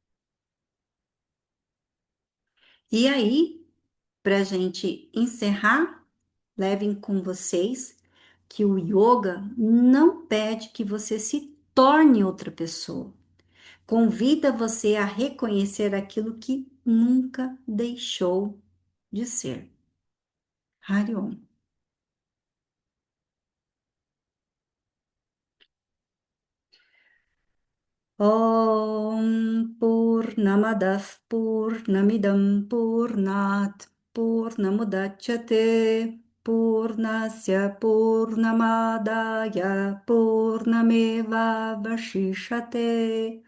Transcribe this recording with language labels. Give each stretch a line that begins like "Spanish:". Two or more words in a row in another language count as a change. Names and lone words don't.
Portuguese: E aí, para a gente encerrar, levem com vocês que o yoga não pede que você se torne outra pessoa. Convida você a reconhecer aquilo que nunca deixou de ser.
Sanskrit: Hariom. ॐ पूर्णमदः पूर्णमिदं पूर्णात् पूर्णमुदच्यते पूर्णस्य पूर्णमादाय पूर्णमेव अवशिष्यते.